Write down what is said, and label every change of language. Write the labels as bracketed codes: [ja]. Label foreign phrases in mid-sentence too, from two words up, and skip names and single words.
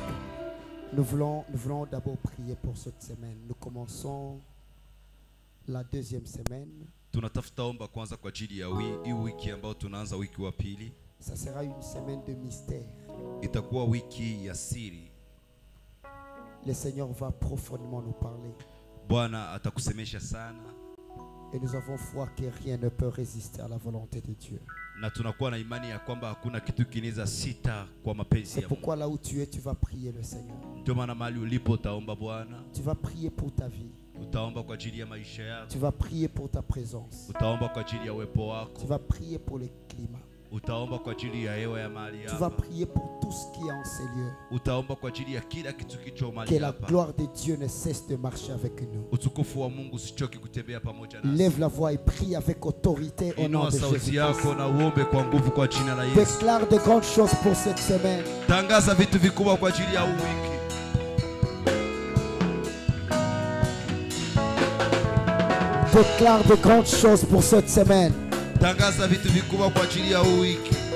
[fr] Nous voulons d'abord prier pour cette semaine. Nous commençons la 2e semaine. [sw] Tunatafuta omba kwanza kwa ajili ya hii wiki ambayo tunaanza wiki wa pili. [fr] Ça sera une semaine de mystère. [sw] Itakuwa wiki ya siri. [fr] Le Seigneur va profondément nous parler. [sw] Bwana atakusemesha sana. [fr] Et nous avons foi que rien ne peut résister à la volonté de Dieu. [sw] Na tunakuwa na imani ya kwamba hakuna kitu kinaweza sita kwa mapenzi ya Mungu. [fr] C'est pourquoi là où tu es, tu vas prier le Seigneur. [sw] Ndio maana mahali ulipo utaomba Bwana. [fr] Tu vas prier pour ta vie. [sw] Utaomba kwa ajili ya maisha yako. [fr] Tu vas prier pour ta présence. [sw] Utaomba kwa ajili ya uwepo wako. [fr] Tu vas prier pour le climat. [sw] Utaomba kwa ajili ya hewa ya mahali hapa. [fr] Tu vas prier pour tout ce qui est en ces lieux. [sw] Utaomba kwa ajili ya kila kitu kicho mahali hapa. Que hapa. [fr] la gloire de Dieu ne cesse de marcher avec nous. [sw] Utukufu wa Mungu usichoke kutembea pamoja nasi. [fr] Lève la voix et prie avec autorité au nom de Jésus. [sw] Sauti yako na uombe kwa nguvu kwa jina la Yesu. [fr] Déclare de grandes choses pour cette semaine. [sw] Tangaza vitu vikubwa kwa ajili ya wiki. [fr] Déclare de grandes choses pour cette semaine. [sw] Tangaza vitu vikubwa kwa ajili ya wiki.